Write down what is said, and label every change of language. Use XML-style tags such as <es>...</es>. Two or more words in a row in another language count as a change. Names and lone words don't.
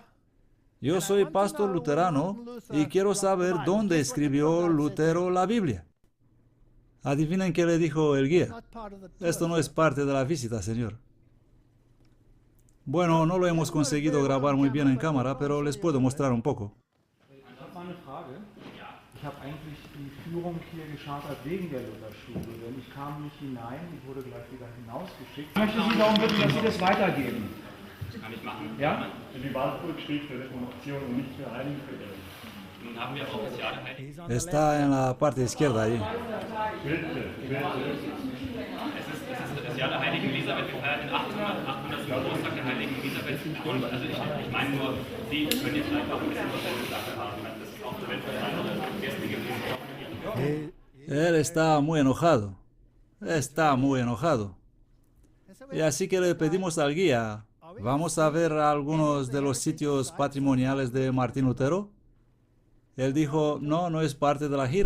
<es>Yo soy pastor luterano y quiero saber dónde escribió Lutero la Biblia. Adivinen qué le dijo el guía. Esto no es parte de la visita, señor. Bueno, no lo hemos conseguido grabar muy bien en cámara, pero les puedo mostrar un poco.</es> <de>Ich habe eigentlich die Führung hier geschartert wegen der Lutherstube, denn ich kam nicht hinein, ich wurde gleich wieder hinausgeschickt. Ich möchte Sie darum bitten, dass Sie das weitergeben. Das kann ich machen. Ja? Die Warburg steht für Reformation und nicht für Heiligenverehrung. Nun haben wir auch das Jahr der Heiligen.</de> <es>Está en la parte izquierda ahí.</es> <de>Das Jahr der Heiligen Elisabeth, wir feiern den 800. Geburtstag der Heiligen Elisabeth. Und also ich meine nur, Sie können jetzt vielleicht auch ein bisschen Verständnis dafür haben, dass es auch zur Welt für andere Gäste gibt.</de> <es>Él está muy enojado. Está muy enojado. Y así que le pedimos al guía, ¿vamos a ver algunos de los sitios patrimoniales de Martín Lutero? Él dijo, no, no es parte de la gira.</es>